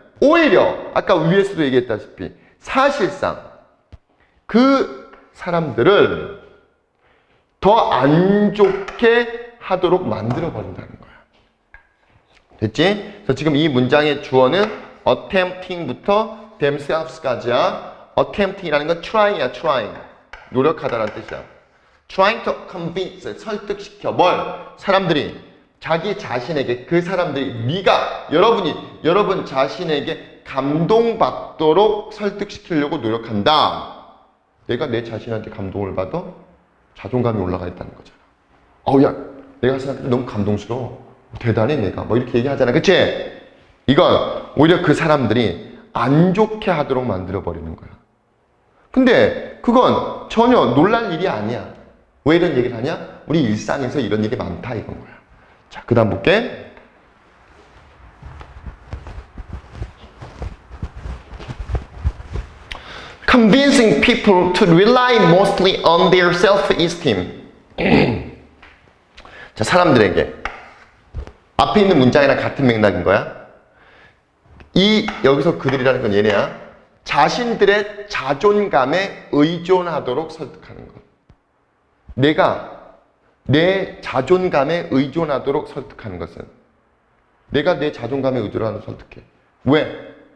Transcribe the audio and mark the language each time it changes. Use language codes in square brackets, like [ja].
[ko] 오히려 아까 위에서도 얘기했다시피 사실상 그 사람들을 더 안 좋게 하도록 만들어 버린다는 거야. 됐지? 그래서 지금 이 문장의 주어는 attempting부터 themselves까지야. [en] attempting이라는 건 trying이야, trying. [ko] 노력하다라는 뜻이야. [en] trying to convince, [ko] 설득시켜. 뭘? 사람들이 자기 자신에게, 그 사람들이, 네가, 여러분 자신에게 감동받도록 설득시키려고 노력한다. 내가 내 자신한테 감동을 받아 자존감이 올라가 있다는 거잖아. 야, 내가 생각할 때 너무 감동스러워. 대단해, 내가. 뭐 이렇게 얘기하잖아. 그치? 이건 오히려 그 사람들이 안 좋게 하도록 만들어버리는 거야. 근데 그건 전혀 놀랄 일이 아니야. 왜 이런 얘기를 하냐? 우리 일상에서 이런 일이 많다, 이건 거야. 자, 그 다음 볼게. [en] Convincing people to rely mostly on their self-esteem. [ko] 자, 사람들에게 앞에 있는 문장이랑 같은 맥락인 거야. 여기서 그들이라는 건 얘네야. 자신들의 자존감에 의존하도록 설득하는 것. 내가 내 자존감에 의존하도록 설득하는 것은, 내가 내 자존감에 의존하도록 설득해. 왜?